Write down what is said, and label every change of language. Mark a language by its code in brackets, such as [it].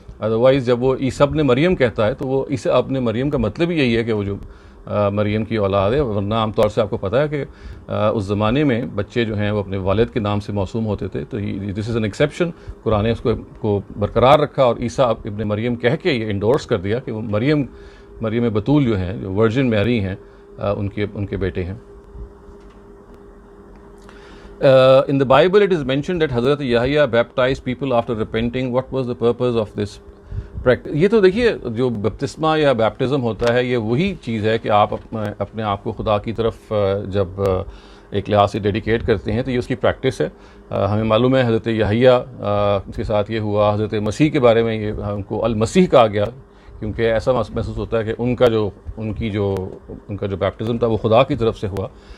[hi] Otherwise जब वो ईसा इब्न मरियम कहता है तो वो ईसा इब्न मरियम का मतलब ही यही है कि वो जो मरियम की औलाद है, वरना आमतौर से आपको पता है कि उस ज़माने में बच्चे जो हैं वो अपने वालिद के नाम से मौसूम होते थे। तो [en] This is an exception. [hi] Quran ने उसको बरकरार रखा और ईसा इब्न मरियम कह के ये इंडोर्स कर दिया कि वो मरियम बतूल जो हैं, जो वर्जिन मैरी हैं, उनके बेटे हैं। [en] In the Bible it is mentioned that Hazrat Yahya baptized people after repenting. What was the purpose of this practice? [hi] ये तो देखिए, जो बपतिस्मा या बैप्टिज़म होता है ये वही चीज़ है कि आप अपने आप को खुदा की तरफ जब एक लिहाज से डेडिकेट करते हैं तो ये उसकी प्रैक्टिस है। हमें मालूम है हज़रत यहया के साथ ये हुआ। हज़रत मसीह के बारे में ये उनको अल मसीह कहा गया क्योंकि ऐसा महसूस होता है कि उनका जो बैप्टिज़म था वो खुदा की तरफ से हुआ।